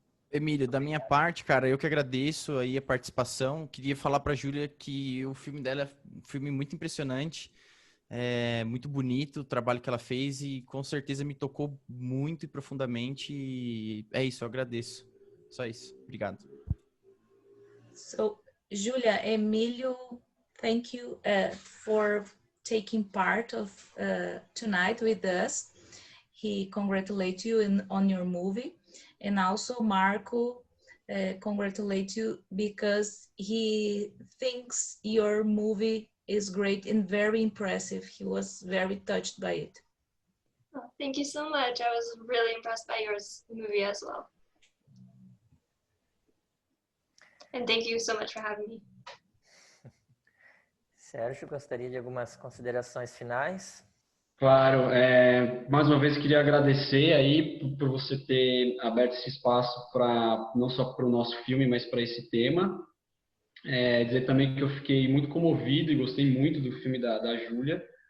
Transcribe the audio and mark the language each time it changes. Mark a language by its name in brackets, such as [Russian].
[Portuguese] Emílio, da minha parte, cara, eu que agradeço aí a participação. Queria falar pra Júlia que o filme dela é um filme muito impressionante. É muito bonito o trabalho que ela fez e com certeza me tocou muito e profundamente. E é isso, eu agradeço. Só isso. Obrigado. [English] So, Julia, Emilio, thank you for taking part of tonight with us. He congratulates you on your movie. And also Marco congratulates you because he thinks your movie is great and very impressive. He was very touched by it. Oh, thank you so much. I was really impressed by your movie as well. And thank you so much for having me. [Portuguese] Sérgio, gostaria de algumas considerações finais? Claro, mais uma vez queria agradecer aí por você ter aberto esse espaço não só para o nosso filme, mas para esse tema. Dizer também que eu fiquei muito comovido e gostei muito do filme da Júlia.